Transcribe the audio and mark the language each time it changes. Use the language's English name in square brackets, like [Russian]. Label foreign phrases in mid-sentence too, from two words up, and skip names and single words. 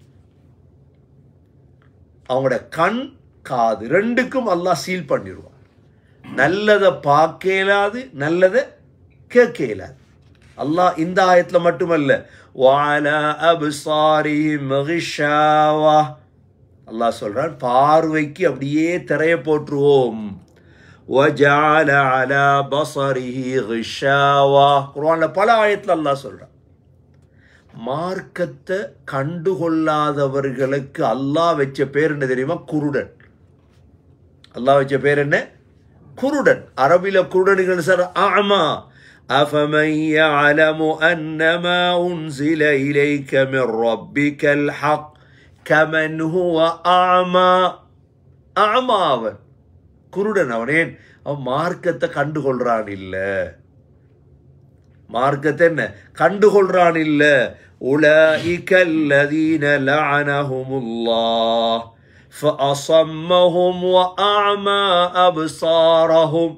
[Tamil] அவங்களோட கண் காது ரெண்டுக்கும் அல்லாஹ் சீல் பண்ணிடுவான். நல்லதை பார்க்க இயலாது, நல்லதை கேட்க இயலாது. அல்லாஹ் இந்த ஆயத்தில் மட்டுமல்ல, [Arabic] وعلى أبصارهم غشاوة, [Tamil] அல்லாஹ் சொல்றான் பார்வைக்கு அப்படியே திரைய போட்டுருவோம். [Arabic] وَجَعَلَ عَلَى بَصَرِهِ غِشَاوَةً. [Tamil] குர்ஆன்ல பல ஆயத்துல அல்லாஹ் சொல்றான். மார்க்கத்தை கண்டுகொள்ளாதவர்களுக்கு அல்லாஹ் வச்ச பேர் என்ன தெரியுமா? குருடன். அல்லாஹ் வச்ச பேர் என்ன? குருடன். அரபில குருடனுக்கு சார் அஅமா. [Arabic] أَفَمَنْ يَعْلَمُ أَنَّمَا أُنْزِلَ إِلَيْكَ مِنْ رَبِّكَ الْحَقُّ كَمَنْ هُوَ أَعْمَى. [Tamil] அஅமா அவன், குருடன். அவனேன் அவன் மார்க்கத்தை கண்டுகொள்றான் இல்ல, மார்க்கத்தை என்ன கண்டுகொள்றான் இல்ல. [Arabic] أولئك الذين لعنهم الله فأصمهم وأعمى أبصارهم.